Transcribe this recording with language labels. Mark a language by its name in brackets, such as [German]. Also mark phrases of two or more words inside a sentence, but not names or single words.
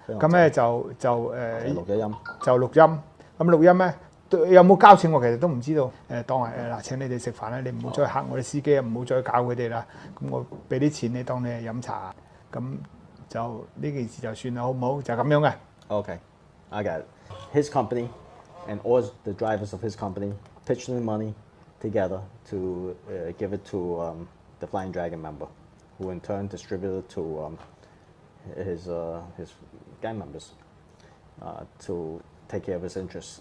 [Cantonese] 咁咧就錄咗音。就錄音。咁錄音咧，有冇交錢我其實都唔知道。當係嗱請你哋食飯啦，你唔好再嚇我哋司機啊，唔好再搞佢哋啦。咁我俾啲錢你當你係飲茶。咁就呢件事就算啦，好唔好？就咁樣嘅。 [English] Okay, I got it. His company and all the drivers of his company pitched in the money together to give it to the Flying Dragon member, who in turn distributed to his gang members to take care of his interests.